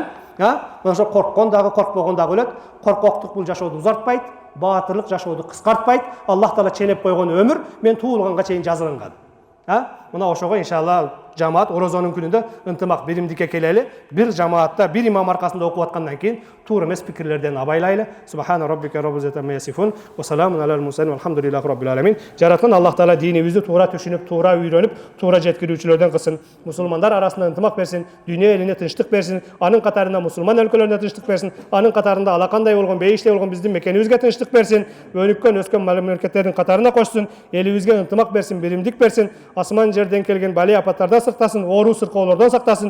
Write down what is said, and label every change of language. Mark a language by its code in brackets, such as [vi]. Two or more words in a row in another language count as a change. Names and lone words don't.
[ky] Мына ошол корккон дагы, коркпогон дагы өлөт. Коркоктук бул жашооду узартпайт, баатырлык жашооду кыскартпайт. Аллах Таала ченеп койгон өмүр мен туулганга чейин жазылган. Мына ошого иншалла жамаат орозонун күнүндө ынтымак биримдикке келели. Бир жамаатта бир имам аркасында окуп аткандан кийин туура эмес пикирлерден абайлайлы. [ar] سبحان ربك رب العزة عما يصفون وسلام على المرسلين والحمد لله رب العالمين. [ky] Жараткан Аллах Таала динибизди туура түшүнүп, туура үйрөнүп, туура жеткирүүчүлөрдөн кылсын. Мусулмандар арасында ынтымак берсин, дүйнө элине тынчтык берсин, анын катарында мусулман өлкөлөрүнө тынчтык берсин, анын катарында алакандай болгон, бейиштей болгон биздин мекенибизге тынчтык берсин, өнүккөн, өскөн мамлекеттердин катарына кошсун, элибизге ынтымак берсин, биримдик берсин, асман жерден келген бали апаттардан сактасын, оору сыркоолордон сактасын.